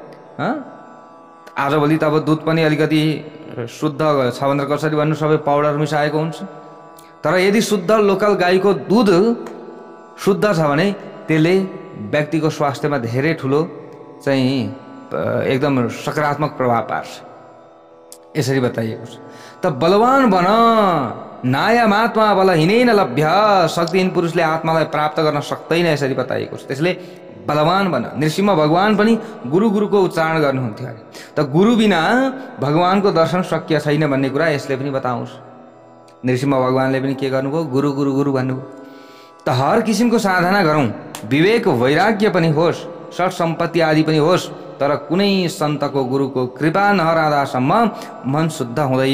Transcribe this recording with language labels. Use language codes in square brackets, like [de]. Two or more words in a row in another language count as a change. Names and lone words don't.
[ne] आजभोलि त अब दुध पनि अलिकति शुद्ध छ भनेर कसरी भन्नु, सबै पाउडर मिसाएको हुन्छ। तर यदि शुद्ध लोकल गाईको दुध शुद्ध छ भने त्यसले व्यक्तिको स्वास्थ्यमा धेरै ठुलो चाहिँ एकदम सकारात्मक प्रभाव पार्छ, यसरी बताइएको छ। त बलवान बन, [sa] नायम आत्मा बलहीनै न लभ्य, [ne] शक्तिहीन पुरुषले आत्मालाई प्राप्त गर्न सक्दैन, यसरी बताइएको छ। त्यसले बलवान बन। नृसिंह भगवान पनि गुरुको उच्चारण गर्नुहुन्थ्यो अरे। त गुरु बिना भगवानको दर्शन शक्य छैन भन्ने कुरा यसले पनि बताउँछ। नृसिंह भगवानले पनि के गर्नुभयो, गुरु गुरु गुरु भन्नुभयो। त हर किसिमको साधना गरौँ, विवेक वैराग्य पनि होस्, षट सम्पत्ति आदि पनि होस्, तर कुनै सन्तको गुरुको कृपा नहरादासम्म मन शुद्ध हुँदैन।